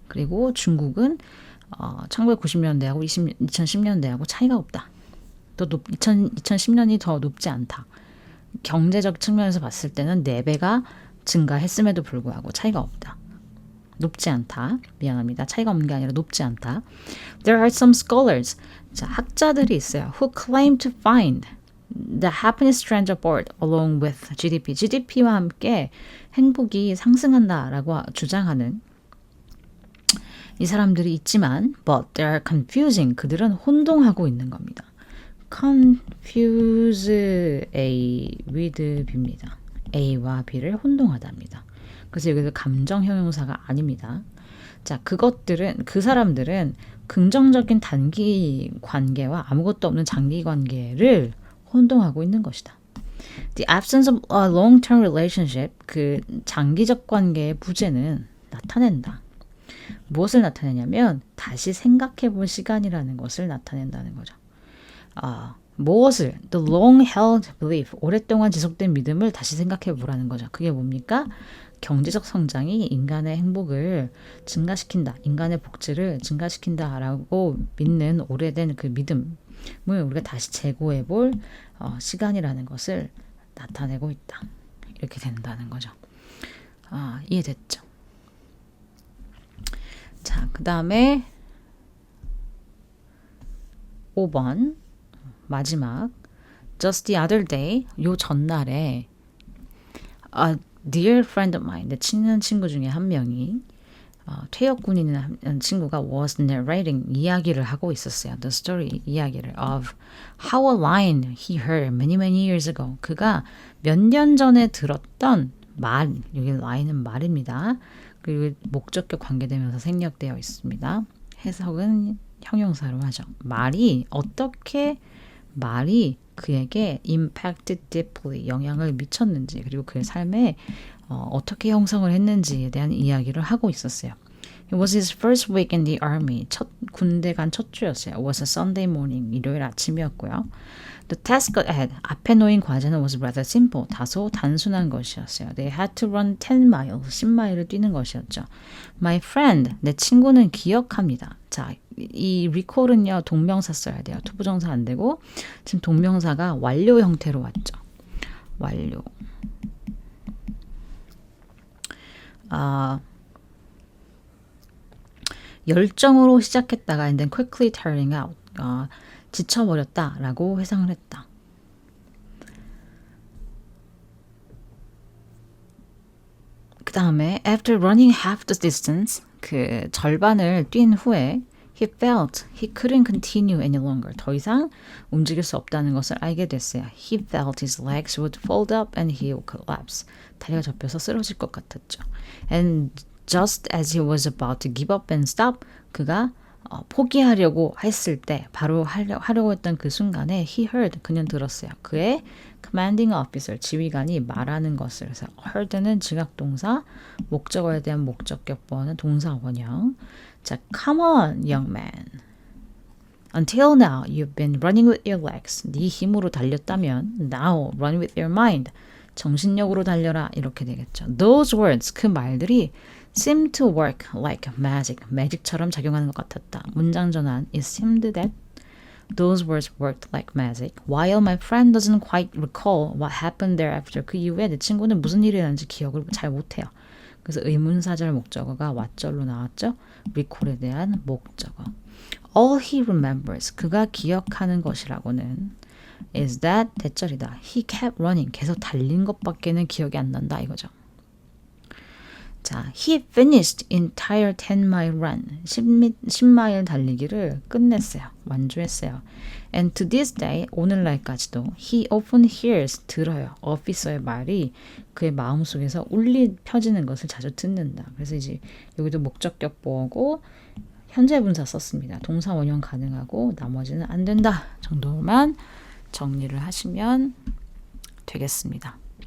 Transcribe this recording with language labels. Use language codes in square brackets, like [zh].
[ko] 그리고 중국은 1990년대하고 2010년대하고 차이가 없다. 또 2010년이 더 높지 않다. 경제적 측면에서 봤을 때는 4배가 증가했음에도 불구하고 차이가 없다. 높지 않다. 미안합니다. 차이가 없는 게 아니라 높지 않다. [en] There are some scholars. [ko] 자, 학자들이 있어요. [en] Who claim to find the happiness trend upward along with GDP. [ko] GDP와 함께 행복이 상승한다라고 주장하는 이 사람들이 있지만 [en] but they are confusing. [ko] 그들은 혼동하고 있는 겁니다. [en] confuse A with B입니다. [ko] A와 B를 혼동하답니다. 그래서 여기서 감정 형용사가 아닙니다. 자, 그 사람들은 긍정적인 단기 관계와 아무것도 없는 장기 관계를 혼동하고 있는 것이다. [en] The absence of a long-term relationship, [ko] 그 장기적 관계의 부재는 나타낸다. 무엇을 나타내냐면 다시 생각해 볼 시간이라는 것을 나타낸다는 거죠. 무엇을? [en] The long-held belief, [ko] 오랫동안 지속된 믿음을 다시 생각해 보라는 거죠. 그게 뭡니까? 경제적 성장이 인간의 행복을 증가시킨다. 인간의 복지를 증가시킨다라고 믿는 오래된 그 믿음을 우리가 다시 재고해 볼 시간이라는 것을 나타내고 있다. 이렇게 된다는 거죠. 이해됐죠? 자, 그 다음에 5번 마지막 [en] Just the other day, [ko] 요 전날에 [en] a dear friend of mine, [ko] 내 친한 친구 중에 한 명이 퇴역군인이라는 친구가 [en] was narrating, [ko] 이야기를 하고 있었어요. [en] The story, [ko] 이야기를 [en] of how a line he heard many years ago. [ko] 그가 몇 년 전에 들었던 말, 여기 line은 말입니다. 그리고 목적격 관계되면서 생략되어 있습니다. 해석은 형용사로 하죠. 어떻게 말이 그에게 [en] impacted deeply, [ko] 영향을 미쳤는지, 그리고 그의 삶에 어떻게 형성을 했는지에 대한 이야기를 하고 있었어요. [en] It was his first week in the army. [ko] 군대 간 첫 주였어요. [en] It was a Sunday morning. [ko] 일요일 아침이었고요. [en] The task ahead. [ko] 앞에 놓인 과제는 [en] was rather simple. [ko] 다소 단순한 것이었어요. [en] They had to run 10 miles. [ko] 10마일을 뛰는 것이었죠. [en] My friend. [ko] 내 친구는 기억합니다. 자, 이 recall은요. 동명사 써야 돼요. 투부정사 안 되고 지금 동명사가 완료 형태로 왔죠. 완료. 열정으로 시작했다가 [en] and then quickly tiring out. [ko] 지쳐버렸다라고 회상을 했다. [en] 그 다음에 after running half the distance, [ko] 그 절반을 뛴 후에 [en] he felt he couldn't continue any longer. [ko] 더 이상 움직일 수 없다는 것을 알게 됐어요. [en] He felt his legs would fold up and he would collapse. [ko] 다리가 접혀서 쓰러질 것 같았죠. [en] And just as he was about to give up and stop, [ko] 그가 포기하려고 했을 때, 바로 하려고 했던 그 순간에 [en] he heard, [ko] 그는 들었어요. 그의 [en] commanding officer, [ko] 지휘관이 말하는 것을. 그래서 heard는 지각동사, 목적어에 대한 목적격 보어는 동사 원형. [en] 자, come on, young man. Until now, you've been running with your legs. [ko] 네 힘으로 달렸다면 [en] now, run with your mind. [ko] 정신력으로 달려라. 이렇게 되겠죠. [en] Those words, [ko] 그 말들이 [en] seem to work like magic. [ko] 매직처럼 작용하는 것 같았다. 문장 전환. [en] It seemed that Those words worked like magic. While my friend doesn't quite recall what happened thereafter. [ko] 그 이후에 내 친구는 무슨 일이 났는지 기억을 잘 못해요. 그래서 의문사절 목적어가 what절로 나왔죠. recall에 대한 목적어. [en] All he remembers. [ko] 그가 기억하는 것이라고는 [en] is that [ko] 대절이다. [en] He kept running. [ko] 계속 달린 것밖에는 기억이 안 난다 이거죠. [en] 자, he finished entire 10-mile run. [ko] 10마일 달리기를 끝냈어요. 완주했어요. [en] And to this day, [ko] 오늘날까지도 [en] he often hears, [ko] 들어요. 어피서의 말이 그의 마음속에서 펴지는 것을 자주 듣는다. 그래서 이제 여기도 목적격 보어고 현재 분사 썼습니다. 동사 원형 가능하고 나머지는 안 된다 정도만 정리를 하시면 되겠습니다.